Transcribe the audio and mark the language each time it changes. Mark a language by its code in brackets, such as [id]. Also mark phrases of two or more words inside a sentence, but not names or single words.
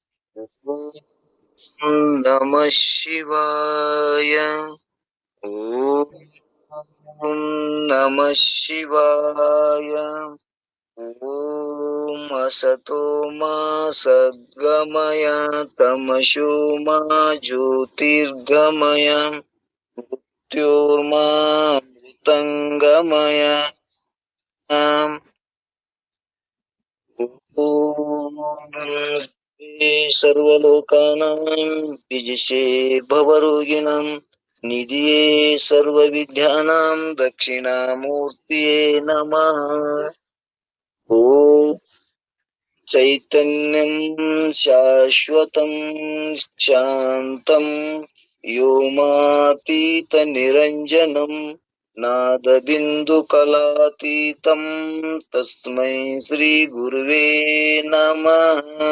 [sa] ಓಂ ನಮಃ ಶಿವಾಯ. ಓಂ ನಮಃ ಶಿವಾಯ. ಓಂ ಅಸತೋ ಮಾ ಸದ್ಗಮಯ ತಮಸೋ ಮಾ ಜ್ಯೋತಿರ್ಗಮಯ ಮೃತ್ಯೋರ್ಮಾ ಮೃತಂಗಮಯ. ಓಂ ಸರ್ವಲೋಕಾನಾಂ ವಿಜಿಷೇ ಭವರೋಗಿಣಾಂ ನಿಧಿಯೇ ಸರ್ವವಿದ್ಯಾನಾಂ ದಕ್ಷಿಣಾಮೂರ್ತಿಯೇ ನಮಃ. ಓಂ ಚೈತನ್ಯಂ ಶಾಶ್ವತಂ ಶಾಂತಂ ವ್ಯೋಮಾತೀತ ನಿರಂಜನಂ ನಾದಬಿಂದು ಕಲಾತೀತಂ ತಸ್ಮೈ ಶ್ರೀ ಗುರುವೇ ನಮಃ.